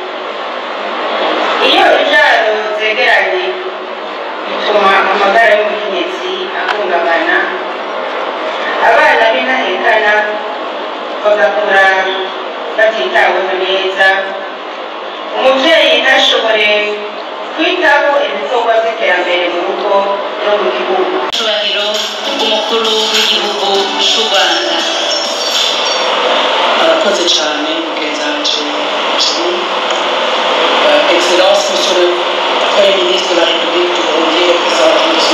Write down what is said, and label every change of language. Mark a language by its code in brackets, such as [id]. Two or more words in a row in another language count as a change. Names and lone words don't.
[rn] Iyo ivyaro zegeranye bituma amagara y'umukenyezi ahungabana, abana b'intahekana bagakura batitaweho neza, umuvyeyi ntashobore kwitaho ibikorwa vy'iterambere mu rugo no mu gihugu. Icubahiro umukuru w'igihugu c'u Rwanda. Arakoze cyane mugenzanje [fr] Excellence Monsieur le Premier ministre de la République du Burundi, représentant de son